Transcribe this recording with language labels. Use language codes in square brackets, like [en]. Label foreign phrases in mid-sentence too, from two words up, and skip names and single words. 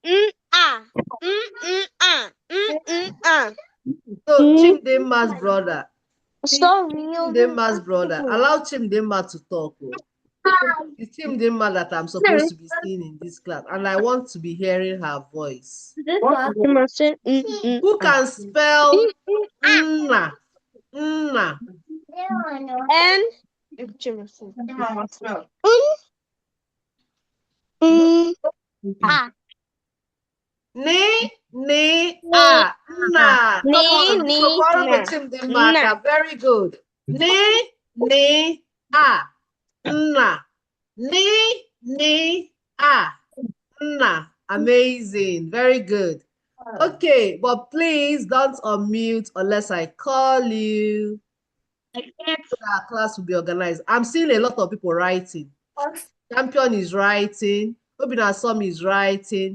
[en] So Chimdema's brother. Sorry. Chimdema's brother. Allow Chimdema to talk. It's Chimdema that I'm supposed to be seeing in this class, and I want to be hearing her voice. Who can spell nna? Nna. N. Ni, a. Nna. Come on. Chimdema. Very good. Ni, a. Nna. Ni, a. Nna. Amazing. Very good. Okay, but please don't unmute unless I call you. I can't. So that our class will be organized. I'm seeing a lot of people writing. Champion is writing. Obinasom is writing.